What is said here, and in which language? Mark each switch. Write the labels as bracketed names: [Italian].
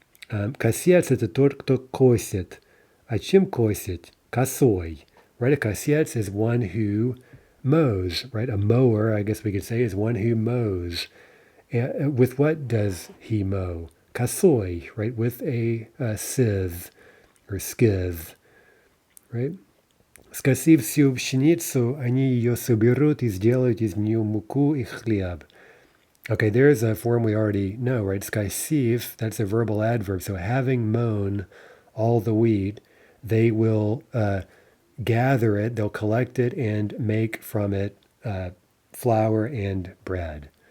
[Russian] Косец – это тот, кто косит. А чем косить? Косой. [English] Right, a косец is one who mows, right? A mower, I guess we could say, is one who mows. With what does he mow? Косой, right? With a sieve or skiv, right? [Russian] Скосив всю пшеницу, они ее соберут и сделают из нее муку и хлеб. [English] Okay, there's a form we already know, right? Skasiv, that's a verbal adverb. So having mown all the wheat, they will gather it, they'll collect it and make from it flour and bread.